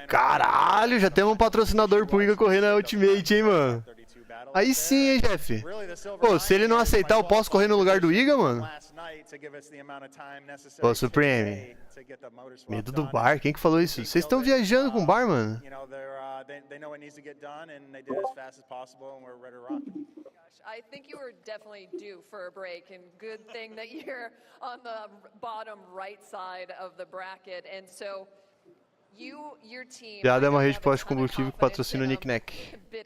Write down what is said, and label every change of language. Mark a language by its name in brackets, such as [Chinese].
[Portuguese] Caralho, já temos um patrocinador pro Giga correr na Ultimate, hein, mano? Aí sim, hein, Jeff? Pô, se ele não aceitar, eu posso correr no lugar do Iga, mano? Pô, Supreme. Medo do bar? Quem que falou isso? Vocês estão viajando com o bar, mano? [English] I think you were definitely due for a break, and good thing that you're on the bottom right side of the bracket, and so your team. [Portuguese] Piada é uma rede de posto de combustível que patrocina o Nicknack.